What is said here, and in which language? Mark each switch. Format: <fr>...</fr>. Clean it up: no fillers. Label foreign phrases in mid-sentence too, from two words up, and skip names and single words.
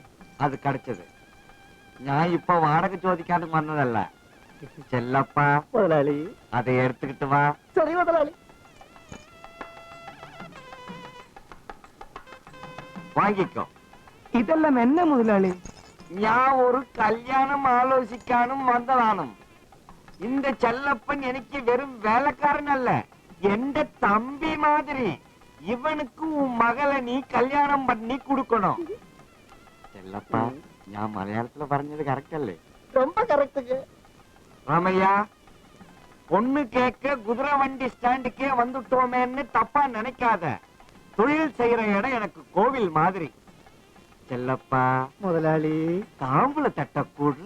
<ta>அது கிடைச்சது. நான் இப்ப வாடகை ஜோதிக்காது வந்ததல்ல. செல்லப்பா முதலாளி, அதை எடுத்துக்கிட்டு வா. சரி முதலாளி. வாங்கிக்கோ. இதெல்லாம் என்ன முதலாளி?</ta> <ml>ഞാൻ ഒരു കല്യാണം ആലോചിക്കാനും വന്നതാണ്</ml> <ta>இந்த செல்லப்பன் எனக்கு வெறும் வேலைக்காரன்</ta> <ml>എന്റെ തമ്പി മാതിരി ഇവനുക്ക് ഉൻ മകളെ നീ കല്യാണം പണി കൊടുക്കണം ചെല്ലപ്പ ഞാൻ മലയാളത്തില് പറഞ്ഞത് കറക്റ്റ് അല്ലേ</ml> <ta>ரொம்ப கரெக்டுங்க ராமையா பொண்ணு கேட்க குதிரை வண்டி ஸ்டாண்டுக்கே வந்துட்டோமேன்னு தப்பா நினைக்காத தொழில் செய்யற இடம் எனக்கு கோவில் மாதிரி செல்லப்பா முதலாளி தாம்பூல தட்ட கூடுற</ta>